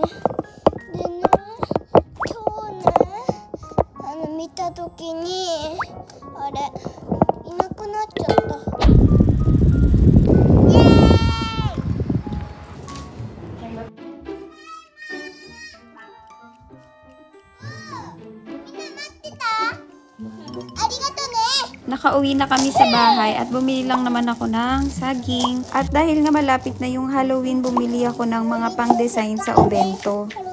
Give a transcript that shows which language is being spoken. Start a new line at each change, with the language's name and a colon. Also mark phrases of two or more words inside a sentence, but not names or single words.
Japanese: でね、今日ね、見たときにあれ、いなくなっちゃった。イエーイ！みんな待ってた？ありがとね。
Filipino: Nakauwi na kami sa bahay at bumili lang naman ako ng saging. At dahil nga malapit na yung Halloween, bumili ako ng mga pang-design sa obento.